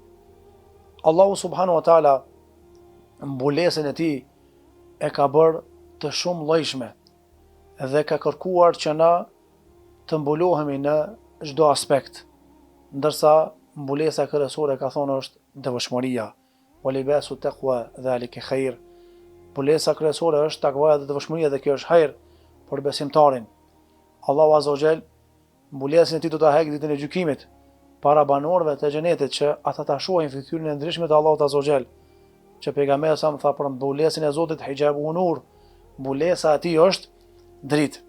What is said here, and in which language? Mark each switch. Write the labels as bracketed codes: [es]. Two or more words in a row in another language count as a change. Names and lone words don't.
[sq] Allahu [ar] سبحانه وتعالى [sq] mbulesën e tij e ka bërë të shumë llojshme dhe ka kërkuar që na të mbulohemi në çdo aspekt, ndërsa mbulesa kryesore ka thonë është devotshmëria. [ar] ولباس التقوى ذلك خير. [sq] Mbulesa kryesore është takvaja dhe devotshmëria dhe kjo është hajër për besimtarin. Allahu [ar] عز وجل [sq] mbulesën e tij do ta heqë ditën e gjykimit para banorëve të xhenetit që ata ta shohin fytyrën e ndryshme të Allahut [ar] عز وجل. [sq] Që pejgamberi sa më tha për mbulesën e Zotit [ar] حجابه نور, [sq] mbulesa e tij është dritë.